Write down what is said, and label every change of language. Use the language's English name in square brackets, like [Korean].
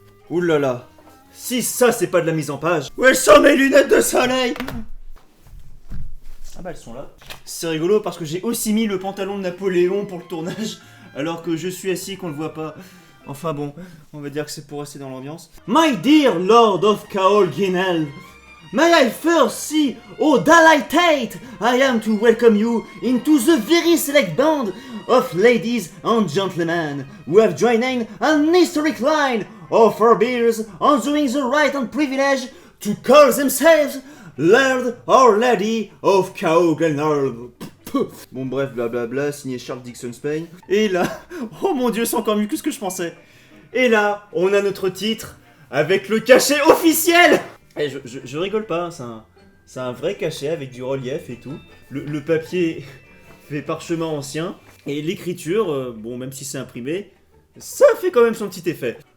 [French] Ouh là là, si ça c'est pas de la mise en page. Où sont mes lunettes de soleil? Ah bah elles sont là. C'est rigolo parce que j'ai aussi mis le pantalon de Napoléon pour le tournage. Alors que je suis assis qu'on le voit pas. Enfin bon, on va dire que c'est pour rester dans l'ambiance. [English] My dear Lord of Caol Guinel, may I first see how delighted I am to welcome you into the very select band of ladies and gentlemen who have joined an historic line of forebears enjoying the right and privilege to call themselves Lord or Lady of Caol Guinel. [French] Bon bref, blablabla, signé Charles Dixon Spain. Et là, oh mon dieu, c'est encore mieux que ce que je pensais. Et là, on a notre titre avec le cachet officiel. Et je rigole pas, hein, c'est un vrai cachet avec du relief et tout. Le papier fait parchemin ancien. Et l'écriture, bon même si c'est imprimé, ça fait quand même son petit effet.